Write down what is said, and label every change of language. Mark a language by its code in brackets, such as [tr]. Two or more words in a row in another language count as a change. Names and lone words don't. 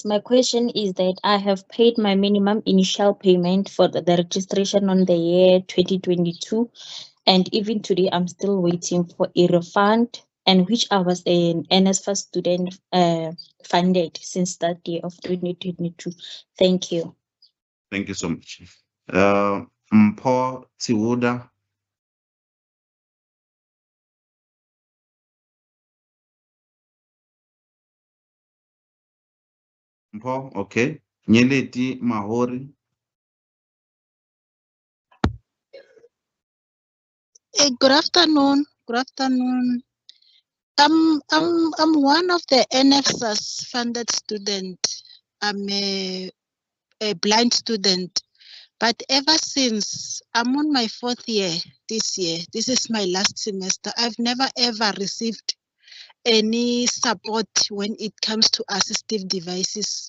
[en] My question is that I have paid my minimum initial payment for the registration on the year 2022, and even today I'm still waiting for a refund, and which I was an Nsfas student funded since that day of 2022. Thank you. Thank you so much. Mpho Tiwuda. Mpho, okay. Nyeleti Mahori. Good afternoon. Good afternoon. I'm one of the Nsfas funded student. I'm a blind student, but ever since I'm on my 4th year this year, this is my last semester, I've never ever received any support when it comes to assistive devices.